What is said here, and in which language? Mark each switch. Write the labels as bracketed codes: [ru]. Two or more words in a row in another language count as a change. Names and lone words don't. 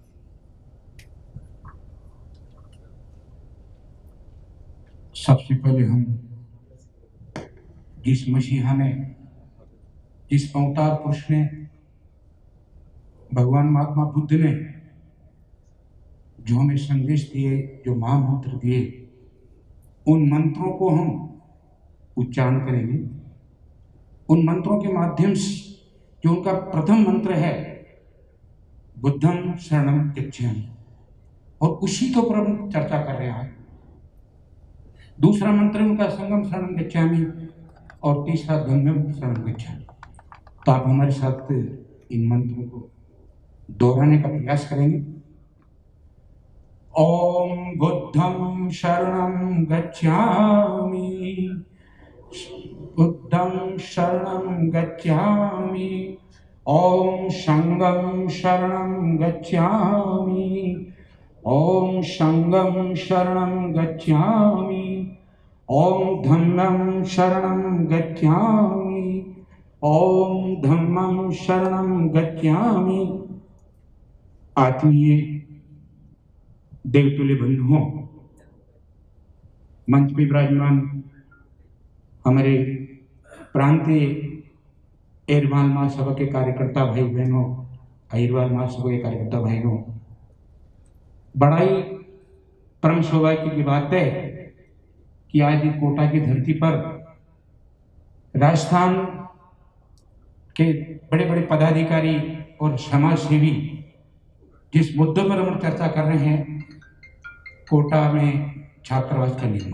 [hi] सबसे पहले हम जिस मसीहा ने, जिस अवतार पुरुष ने, भगवान महात्मा बुद्ध ने जो हमें संदेश दिए, जो महामंत्र दिए, उन मंत्रों को हम उच्चारण करेंगे। उन मंत्रों के माध्यम से, जो उनका प्रथम मंत्र है [pi] बुद्धं शरणं गच्छामि, [hi] और उसी के ऊपर हम चर्चा कर रहे हैं। दूसरा मंत्र उनका [pi] संगम शरणं गच्छामि, [hi] और तीसरा [pi] धम्मं शरणं गच्छामि। [hi] तो आप हमारे साथ इन मंत्रों को दोहराने का प्रयास करेंगे। [pi] ओम बुद्धं शरणं गच्छामि, बुद्धं शरणं गच्छामि, ओम संगं शरणं गच्छामि, ओम संगं शरणं गच्छामि, ओम धम्मं शरणं गच्छामि, ओम धम्मं शरणं गच्छामि। [hi] आत्मीय देवतुल्य बंधुओं, मंच पे विराजमान हमारे प्रांतीय एरवाल महासभा के कार्यकर्ता भाई बहनों, अहिरवाल महासभा के कार्यकर्ता भाइयों, बड़ा ही परम सौभाग्य की बात है कि आज कोटा की धरती पर राजस्थान के बड़े बड़े पदाधिकारी और समाज सेवी जिस मुद्दों पर हम चर्चा कर रहे हैं, कोटा में छात्रावास का निर्माण।